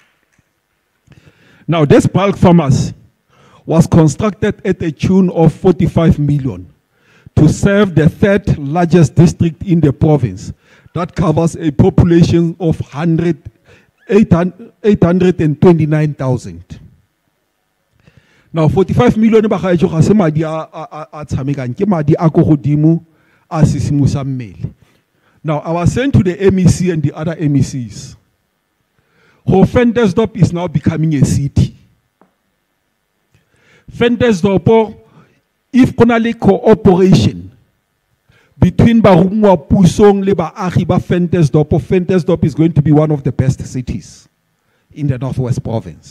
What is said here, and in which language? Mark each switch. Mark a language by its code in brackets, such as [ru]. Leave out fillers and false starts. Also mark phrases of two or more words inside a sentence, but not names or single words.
[en] Now this bulk pharmacy was constructed at a tune of 45 million to serve the third largest district in the province that covers a population of 829,000. [tn] Now 45 million ba ga ga se madi a tshamekang ke madi a go godimo a sisimusa mmele. [en] Now I was saying to the MEC and the other MECs, Ventersdorp is now becoming a city. Ventersdorp, if konale cooperation between [tn] Barumwa Pusong le baagi ba [en] Ventersdorp is going to be one of the best cities in the Northwest Province.